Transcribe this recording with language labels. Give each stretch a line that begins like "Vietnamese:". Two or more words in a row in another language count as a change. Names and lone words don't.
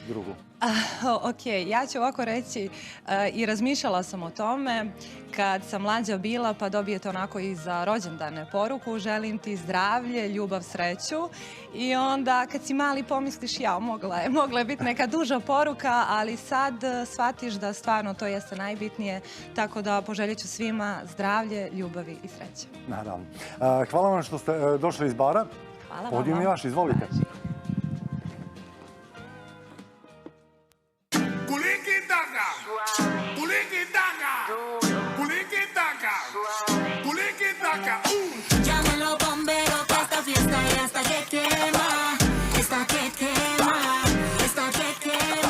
Serbian: Ok, ja ću ovako reći i razmišljala sam o tome kad sam mlađa bila, pa dobijete onako i za rođendane poruku, želim ti zdravlje, ljubav, sreću, i onda kad si mali pomisliš mogla je biti neka duža poruka, ali sad shvatiš da stvarno to jeste najbitnije, tako da poželjet ću svima zdravlje, ljubavi i sreće. Naravno. Hvala vam što ste došli iz bara. Hvala vam. Podijum je vaš, izvolite.
Spanish: Llamen los bomberos que esta fiesta ya está que quema, está que quema, está que quema.